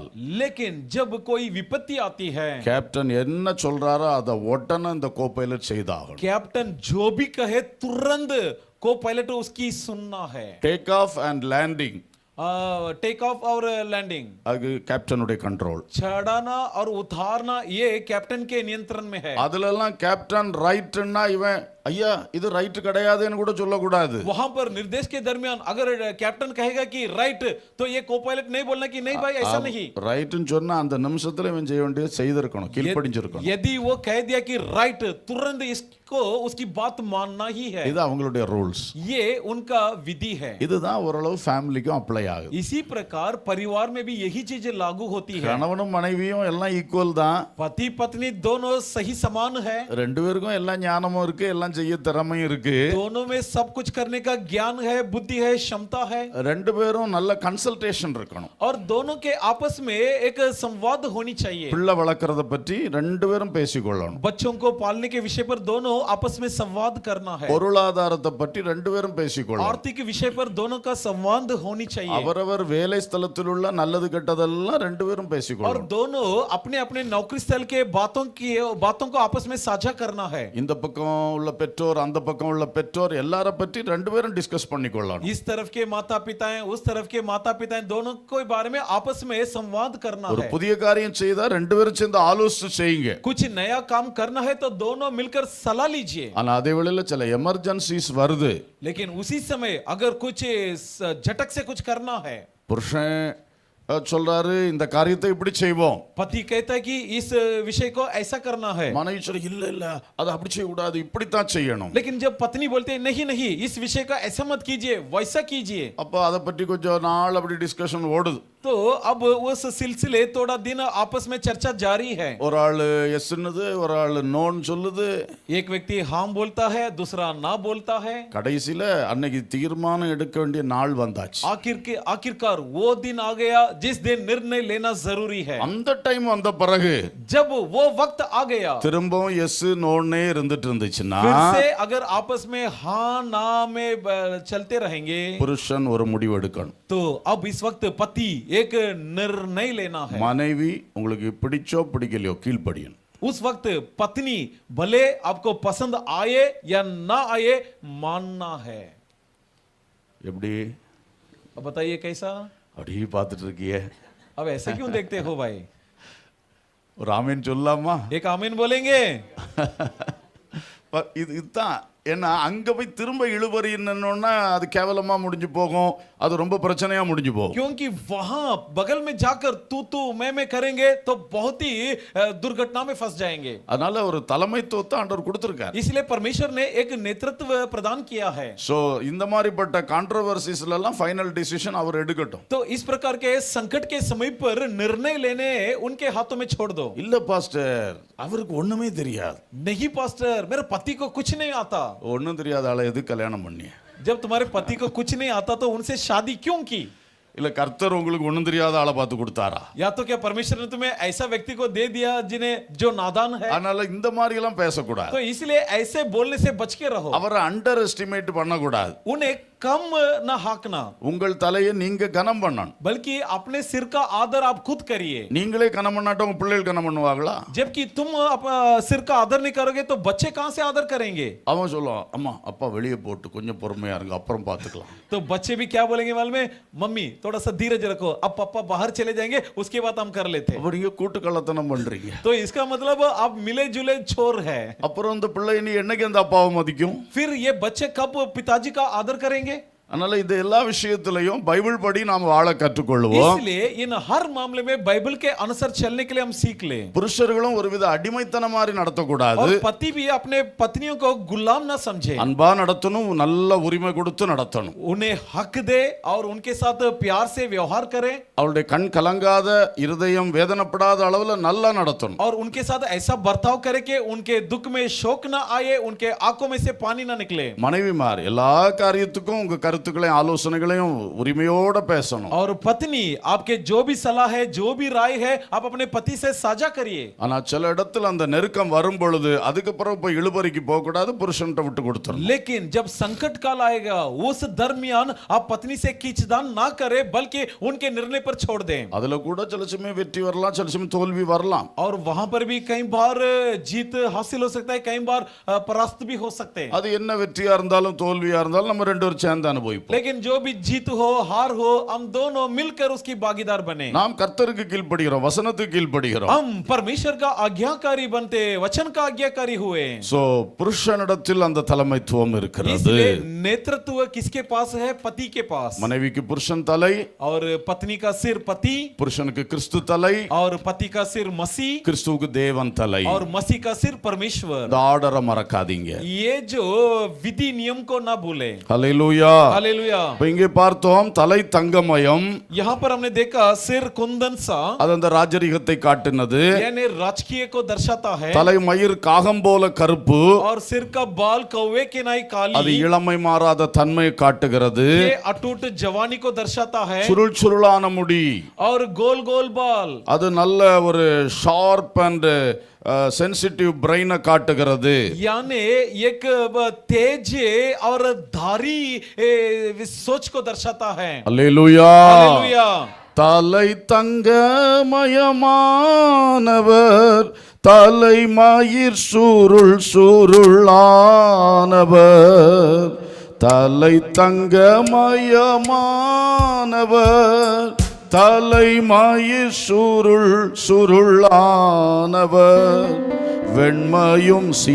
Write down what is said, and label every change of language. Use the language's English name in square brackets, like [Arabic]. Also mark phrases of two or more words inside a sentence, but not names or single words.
[Hindi] लेकिन जब कोई विपत्ति आती है, [Tamil] கேப்டன் என்ன சொல்றாரோ அதை உடனே இந்த கோ பைலட் செய்தாகணும். [Hindi] कैप्टन जो भी कहे तुरंत को पायलट उसकी सुनना है। [English] take off and landing take off [Hindi] और लैंडिंग [Tamil] அது கேப்டனுடைய கண்ட்ரோல். [Hindi] चढ़ाना और उतारना ये कैप्टन के नियंत्रण में है। [Tamil] அதுலெல்லாம் கேப்டன் ரைட்னா இவன் ஐயா இது ரைட் கிடையாதுன்னு கூட சொல்லக்கூடாது. [Hindi] वहां पर निर्देश के दरमियान अगर कैप्टन कहेगा कि राइट तो ये को पायलट नहीं बोलना कि नहीं भाई ऐसा नहीं। [Tamil] ரைட்னு சொன்னா அந்த நிமிஷத்துல இவன் செய்ய வேண்டியது செய்திருக்கணும், கீழ்ப்படிஞ்சிருக்கணும். [Hindi] यदि वो कह दिया कि राइट तुरंत इसको उसकी बात मानना ही है, [Tamil] இது அவங்களுடைய ரூல்ஸ். [Hindi] ये उनका विधि है। [Tamil] இதுதான் ஓரளவு ஃபேமிலிக்கும் அப்ளை ஆகுது. [Hindi] इसी प्रकार परिवार में भी यही चीज लागू होती है। [Tamil] கணவனும் மனைவியும் எல்லாம் ஈக்குவல் தான். [Hindi] पति पत्नी दोनों सही समान है, [Tamil] ரெண்டு பேருக்கும் எல்லா ஞானமும் இருக்கு, எல்லாம் செய்ய திறமையும் இருக்கு. [Hindi] दोनों में सब कुछ करने का ज्ञान है, बुद्धि है, क्षमता है। [Tamil] ரெண்டு பேரும் நல்ல கன்சல்டேஷன் இருக்கணும். [Hindi] और दोनों के आपस में एक संवाद होनी चाहिए। [Tamil] பிள்ளை வளர்க்கறத பற்றி ரெண்டு பேரும் பேசிக்கொள்ளணும். [Hindi] बच्चों को पालने के विषय पर दोनों आपस में संवाद करना है। [Tamil] பொருளாதாரத்தை பற்றி ரெண்டு பேரும் பேசிக்கொள்ளணும். [Hindi] आर्थिक विषय पर दोनों का संवाद होनी चाहिए। [Tamil] அவரவர் வேலை ஸ்தலத்தில் உள்ள நல்லது கெட்டதெல்லாம் ரெண்டு பேரும் [Hindi] और [Tamil] பேசிக்கொள்ளணும். [Hindi] दोनों अपने अपने नौकरी स्थल के बातों को आपस में साझा करना है। [Tamil] இந்த பக்கம் உள்ள பெற்றோர் அந்த பக்கம் உள்ள பெற்றோர் எல்லார பற்றி ரெண்டு பேரும் டிஸ்கஸ் பண்ணிக்கொள்ளணும். [Hindi] इस तरफ के माता पिताएं उस तरफ के माता पिताएं दोनों के बारे में आपस में संवाद करना [Tamil] ஒரு [Hindi] है। [Tamil] புதிய காரியம் செய்தா ரெண்டு பேரும் சேர்ந்து ஆலோசிச்சு செய்யுங்க. [Hindi] कुछ नया काम करना है तो दोनों मिलकर सलाह लीजिए। [Tamil] ஆனா அதே வேளையில சில எமர்ஜென்சிஸ் வருது. [Hindi] लेकिन उसी समय अगर कुछ झटक से कुछ करना है, [Tamil] புருஷன் சொல்றாரு இந்த காரியத்தை இப்படி செய்வோம், [Hindi] पति कहता है कि इस विषय को ऐसा करना है, [Tamil] மனைவி சொல்ல இல்ல இல்ல அது அப்படி செய்ய கூடாது இப்படித்தான் செய்யணும். [Hindi] लेकिन जब पत्नी बोलते हैं नहीं नहीं इस विषय का ऐसा मत कीजिए वैसा कीजिए, [Tamil] அப்ப அதை பற்றி கொஞ்சம் நாள் அப்படி டிஸ்கஷன் ஓடுது. [Hindi] तो अब उस सिलसिले थोड़ा दिन आपस में चर्चा जारी है। [Tamil] ஒரு ஆளு எஸ்ன்னுது, ஒரு ஆளு நோன்னு சொல்லுது. [Hindi] एक व्यक्ति हाँ बोलता है, दूसरा ना बोलता है। [Tamil] கடைசியில அன்னைக்கு தீர்மானம் எடுக்க வேண்டிய நாள் வந்தாச்சு. [Hindi] आखिरकार वो दिन आ गया जिस दिन निर्णय लेना जरूरी है। [Tamil] அந்த டைம் வந்த பிறகு [Hindi] जब वो वक्त आ गया, [Tamil] திரும்பவும் [English] yes no [Tamil] இருந்துட்டு இருந்துச்சுன்னா [Hindi] फिर से अगर आपस में हाँ ना में चलते रहेंगे, [Tamil] புருஷன் ஒரு முடிவு எடுக்கணும். [Hindi] तो अब इस वक्त पति एक निर्णय लेना है। [Tamil] மனைவி உங்களுக்கு பிடிச்சோ பிடிக்கலையோ கீழ்ப்படியணும். [Hindi] उस वक्त पत्नी भले आपको पसंद आए या ना आए मानना है। [Tamil] எப்படி [Hindi] अब बताइए कैसा? [Tamil] அப்படியே பார்த்துட்டு இருக்கியே, [Hindi] अब ऐसे क्यों देखते हो भाई? [Tamil] ஒரு ஆமீன் சொல்லலாமா? [Hindi] एक आमीन बोलेंगे? [Tamil] இதுதான் ஏன்னா அங்க போய் திரும்ப இழுபறின்னா அது கேவலமா முடிஞ்சு போகும், அது ரொம்ப பிரச்சனையா முடிஞ்சு போகும். [Hindi] क्योंकि वहां बगल में जाकर तू मैं करेंगे तो बहुत ही दुर्घटना में फंस जाएंगे। [Tamil] அதனால ஒரு தலைமைத்துவத்தை ஆண்டவர் கொடுத்திருக்கார். [Hindi] इसलिए परमेश्वर ने एक नेतृत्व प्रदान किया है। [Tamil] சோ இந்த மாதிரிப்பட்ட கான்ட்ரோவர்சிஸ்ல எல்லாம் [English] final decision [Tamil] அவர் எடுக்கட்டும். [Hindi] तो इस प्रकार के संकट के समय पर निर्णय लेने उनके हाथों में छोड़ दो। [Tamil] இல்ல பாஸ்டர் அவருக்கு ஒண்ணுமே தெரியாது. [Hindi] नहीं पास्टर मेरे पति को कुछ नहीं आता। [Tamil] ஒண்ணும் தெரியாத ஆளை எது கல்யாணம் பண்ணி? [Hindi] जब तुम्हारे पति को कुछ नहीं आता तो उनसे शादी क्यों की? [Tamil] இல்ல கர்த்தர் உங்களுக்கு ஒண்ணும் தெரியாத ஆளை பார்த்து கொடுத்தாரா? [Hindi] या तो क्या परमेश्वर ने तुम्हें ऐसा व्यक्ति को दे दिया जिन्हें जो नादान है? [Tamil] அதனால இந்த மாதிரி எல்லாம் பேசக்கூடாது. [Hindi] तो इसलिए ऐसे बोलने से बच के रहो। [Tamil] அவரை [English] under estimate [Tamil] பண்ணக்கூடாது. [Hindi] उन्हें कम न हाकना, [Tamil] உங்கள் தலையை நீங்க கனம் பண்ணணும். [Hindi] बल्कि अपने सिर का आदर आप खुद करिए। [Tamil] நீங்களே கனம் பண்ணாட்ட உங்க பிள்ளைகள் கனம் பண்ணுவாங்களா? [Hindi] जबकि तुम सिर का आदर नहीं करोगे तो बच्चे कहां से आदर करेंगे? [Tamil] அவன் சொல்லுவான் அம்மா அப்பா வெளியே போட்டு கொஞ்சம் பொறுமையா இருங்க அப்புறம் பார்த்துக்கலாம். [Hindi] तो बच्चे भी क्या बोलेंगे मालूम है? मम्मी थोड़ा सा धीरज रखो, अब पापा बाहर चले जाएंगे उसके बाद हम कर लेते हैं। [Tamil] அப்ப நீங்க கூட்டு கள்ளத்தனம் பண்றீங்க. [Hindi] तो इसका मतलब आप मिले जुले छोर है। [Tamil] அப்புறம் இந்த பிள்ளை நீ என்னைக்கு அந்த அப்பாவை மதிக்கும்? [Hindi] फिर ये बच्चे कब पिताजी का आदर करेंगे? [Tamil] அதனால இந்த எல்லா விஷயத்திலையும் பைபிள் படி நாம் வாழ கற்றுக்கொள்வோம். [Hindi] इसलिए इन हर मामले में बाइबल के अनुसार चलने के लिए हम सीख लें। [Tamil] புருஷர்களும் ஒருவித அடிமைத்தனம் மாதிரி நடத்தக்கூடாது. [Hindi] और पति भी अपने पत्नियों को गुलाम ना समझे, [Tamil] அன்பா நடத்தணும், நல்ல உரிமை கொடுத்து நடத்தணும். [Hindi] उन्हें हक दे और उनके साथ प्यार से व्यवहार करे, [Tamil] அவளுடைய கண் கலங்காத, இருதயம் வேதனைப்படாத அளவுல நல்லா நடத்தணும். [Hindi] और उनके साथ ऐसा बर्ताव करे कि उनके दुख में शोक ना आए, उनके आंखों में से पानी ना निकले। [Tamil] மனைவிமார் எல்லா காரியத்துக்கும் உங்க கருத்துக்களையும் ஆலோசனைகளையும் உரிமையோட பேசணும். [Hindi] और पत्नी आपके जो भी सलाह है, जो भी राय है, आप अपने पति से साझा करिए। [Tamil] ஆனா சில இடத்துல அந்த நெருக்கம் வரும் பொழுது அதுக்கப்புறம் போய் இழுபறிக்கு போக கூடாது, புருஷன்ட்ட விட்டு கொடுத்துறணும். [Hindi] लेकिन जब संकट काल आएगा उस दरमियान आप पत्नी से खींचतान ना करें, बल्कि उनके निर्णय पर छोड़ दें। [Tamil] அதுல கூட சில சமயம் வெற்றி வரலாம், சில சமயம் தோல்வி வரலாம். [Hindi] और वहां पर भी कई बार जीत हासिल हो सकता है, कई बार परास्त भी हो सकते हैं। [Tamil] அது என்ன வெற்றியா இருந்தாலும் தோல்வியா இருந்தாலும் நம்ம ரெண்டு பேரும் சேர்ந்து அனுபவிப்போம். [Hindi] लेकिन जो भी जीत हो हार हो, हम दोनों मिलकर उसकी भागीदार बने। [Tamil] நாம் கர்த்தருக்கு கீழ்ப்படுகிறோம், வசனத்துக்கு கீழ்ப்படுகிறோம். [Hindi] हम परमेश्वर का आज्ञाकारी बनते, वचन का आज्ञाकारी हुए। [Tamil] சோ புருஷனிடத்தில் அந்த தலைமைத்துவம் இருக்கிறது. [Hindi] इसलिए नेतृत्व किसके पास है? पति के पास। [Tamil] மனைவிக்கு புருஷன் தலை, [Hindi] और पत्नी का सिर पति, [Tamil] புருஷனுக்கு கிறிஸ்து தலை, [Hindi] और पति का सिर मसीह, [Tamil] கிறிஸ்துவுக்கு தேவன் தலை. [Hindi] और मसीह का सिर परमेश्वर। [Tamil] இந்த ஆர்டரை மறக்காதீங்க. [Hindi] ये जो विधि नियम को ना भूले। [Tamil] ஹல்லேலூயா. [Hindi] हालेलुया। [Tamil] இப்ப இங்கே பார்த்தோம் தலை தங்கமயம், [Hindi] यहाँ पर हमने देखा सिर कुंदन सा, [Tamil] அது அந்த ராஜரிகத்தை காட்டினது. [Hindi] यानी राजकीय को दर्शाता है। [Tamil] தலை மயிர் காகம் போல கருப்பு, [Hindi] और सिर का बाल कौवे के नाई [Tamil] அது [Hindi] काली, [Tamil] இளமை மாறாத தன்மையை காட்டுகிறது. [Hindi] ये अटूट जवानी को दर्शाता है। [Tamil] சுருள் சுருளான முடி, [Hindi] और गोल गोल बाल, [Tamil] அது நல்ல ஒரு [English] sharp and sensitive brain [Tamil] காட்டுகிறது. [Hindi] यानी एक तेज और धारी सोच को दर्शाता है। [Tamil] அல்லேலூயா. [Hindi] हालेलुया। [Tamil] தலை தங்கமயமானவர், தலை மயிர் சுருள் சுருளானவர், தலை தங்கமயமானவர், தலை மயிர் சுருள் சுருளானவர், வெண்மையும்